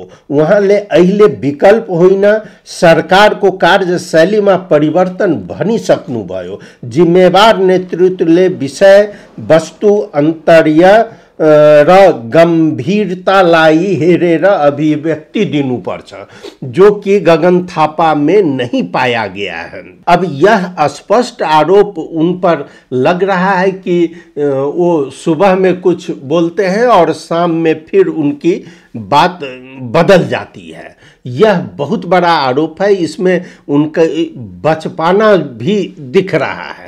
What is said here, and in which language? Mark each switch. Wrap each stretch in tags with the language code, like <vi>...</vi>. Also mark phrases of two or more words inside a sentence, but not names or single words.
<ne>उहाँले अहिले विकल्प होइन सरकारको कार्यशैलीमा परिवर्तन भनिसक्नुभयो। जिम्मेवार नेतृत्वले विषय वस्तु अन्तर्य र गंभीरतालाई हेरेर अभिव्यक्ति दिनुपर्छ,</ne> <hi>जो कि गगन थापा में नहीं पाया गया है। अब यह स्पष्ट आरोप उन पर लग रहा है कि वो सुबह में कुछ बोलते हैं और शाम में फिर उनकी बात बदल जाती है। यह बहुत बड़ा आरोप है, इसमें उनका बचपना भी दिख रहा है।</hi>